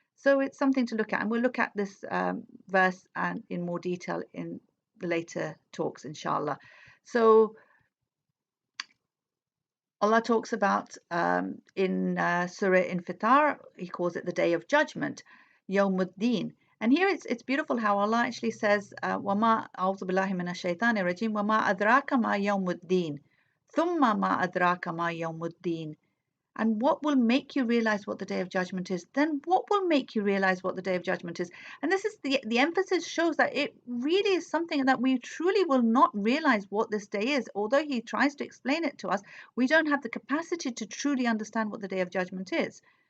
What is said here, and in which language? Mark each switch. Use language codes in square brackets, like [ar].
[en] So it's something to look at. And we'll look at this verse and in more detail in the later talks, inshallah. So Allah talks about in Surah Infitar, He calls it the Day of Judgment, Yawmuddin. And here it's beautiful how Allah actually says, [ar] وَمَا أَعُوذُ بِاللَّهِ مِنَ الشَّيْطَانِ الرَّجِيمِ وَمَا أَدْرَاكَ مَا يَوْمُ الدِّينِ ثُمَّ مَا أَدْرَاكَ مَا يَوْمُ الدِّينِ. [en] And what will make you realize what the Day of Judgment is? Then what will make you realize what the Day of Judgment is? And this is the emphasis shows that it really is something that we truly will not realize what this day is. Although He tries to explain it to us, we don't have the capacity to truly understand what the Day of Judgment is.